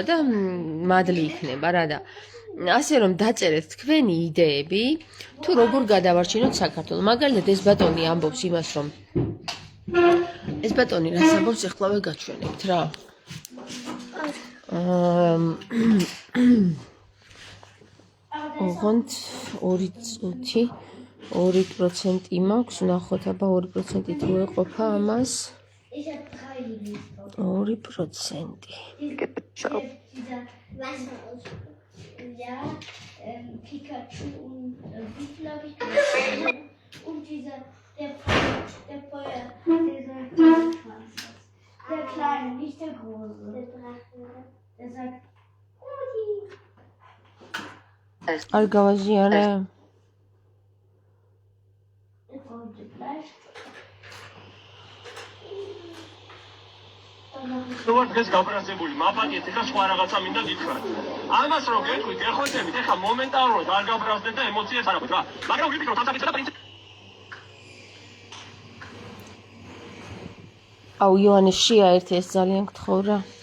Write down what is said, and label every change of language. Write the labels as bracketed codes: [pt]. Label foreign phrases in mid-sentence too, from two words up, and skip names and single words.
[ka] და მადლი იქნება რა და ასე რომ დაწერეთ თქვენი იდეები თუ როგორ გადავარჩინოთ საქართველოს მაგალითად ეს ბატონი ამბობს იმას რომ ეს ბატონი რას ამბობს ეხლავე გაჩვენებთ რა ოღონდ 2% მაქვს, ნახოთ აბა 2% თუ ეყოფა ამას. 2%. [de] Ja, Pikachu und wie glaube ich und dieser der Feuer, der kleine, nicht der große. Der Drache. Der sagt Ui. [ka] არ გავაზიანე. [de] Der kommt gleich. [ka] ვარ დღეს გაბრაზებული, მაფატიეთ, ეხლა სხვა რაღაცა მინდა გითხრათ. ამას რომ გეტყვით, ეხოთებით, ეხლა მომენტალურად არ გაბრაზდეთ და ემოციებს არ აღვით რა. მაგრამ ვიფიქროთ ამ საკითხზე და პრინციპი აუ იოანე შეაერთე ეს ძალიან გთხოვ რა.